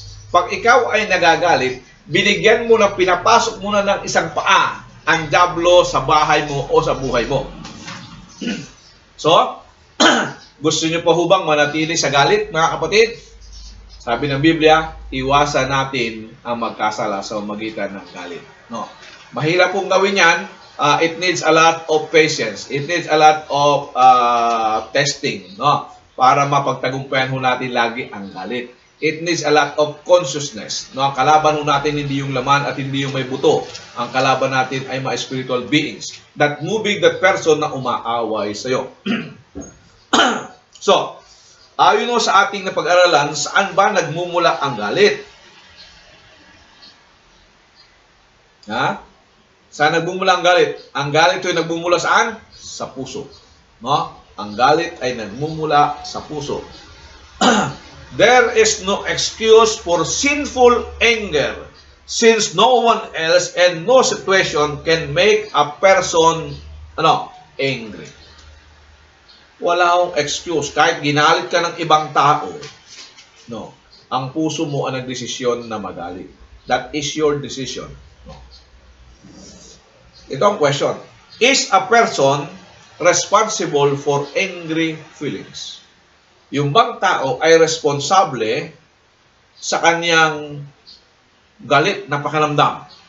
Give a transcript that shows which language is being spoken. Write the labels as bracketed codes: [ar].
[tl] Pag ikaw ay nagagalit, binigyan mo ng pinapasok muna ng isang paa ang diablo sa bahay mo o sa buhay mo. So, gusto nyo pa hubang manatili sa galit, mga kapatid? Sabi ng Biblia, iwasan natin ang magkasala sa magitan ng galit. No. Mahirap pong gawin yan. [en] It needs a lot of patience. It needs a lot of testing, no? [tl] Para mapagtagumpayan ho natin lagi ang galit. [en] It needs a lot of consciousness. [tl] No? Ang kalaban ho natin hindi yung laman at hindi yung may buto. Ang kalaban natin ay mga [en] spiritual beings that moving that person [tl] na umaaway sa'yo. So, ayon mo sa ating napag-aralan, saan ba nagmumula ang galit? Ha? Saan nagmumula ang galit? Ang galit ay nagmumula saan? Sa puso. No? Ang galit ay nagmumula sa puso. [en] There is no excuse for sinful anger since no one else and no situation can make a person angry. [tl] Wala akong excuse. Kahit ginalit ka ng ibang tao, no, ang puso mo ang nagdesisyon na magalit. [en] That is your decision. No. [tl] Ito ang [en] question. Is a person responsible for angry feelings? [tl] Yung bang tao ay responsable sa kanyang galit na pakiramdam?